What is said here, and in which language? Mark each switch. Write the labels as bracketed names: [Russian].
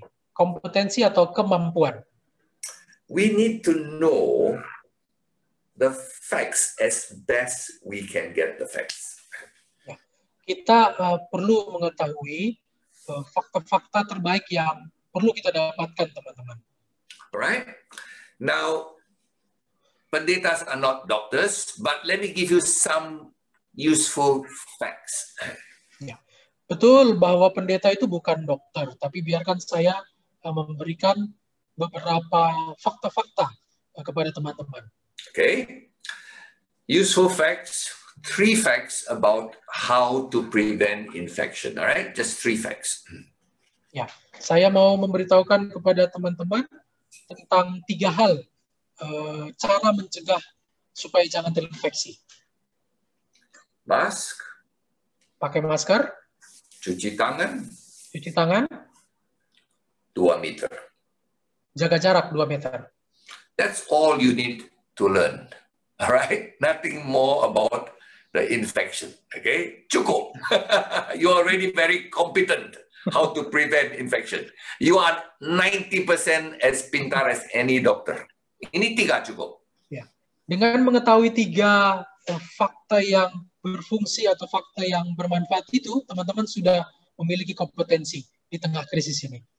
[Indonesian] Kompetensi atau kemampuan. [English] We need to know the facts as best we can get the facts. [Indonesian] Ya, kita perlu mengetahui fakta-fakta terbaik yang perlu kita dapatkan, teman-teman. [English] Alright. Now, pendetas are not doctors, but let me give you some useful facts. [Indonesian] Ya, betul bahwa pendeta itu bukan dokter, tapi biarkan saya memberikan beberapa fakta-fakta kepada teman-teman. [English] Okay. Useful facts, 3 facts about how to prevent infection. All right, just 3 facts. [Indonesian] Ya, saya mau memberitahukan kepada teman-teman tentang 3 hal cara mencegah supaya jangan terinfeksi. [English] Mask. [Indonesian] Pakai masker. Cuci tangan. 2 meter. Jaga jarak 2 meter. [English] That's all you need to learn. All right? Nothing more about the infection. Okay? [Indonesian] Cukup. [English] You are already very competent how to prevent infection. You are 90% as pintar as any doctor. [Indonesian] Ini 3 cukup. Ya. Dengan mengetahui 3 fakta yang berfungsi atau fakta yang bermanfaat itu, teman-teman sudah memiliki kompetensi di tengah krisis ini.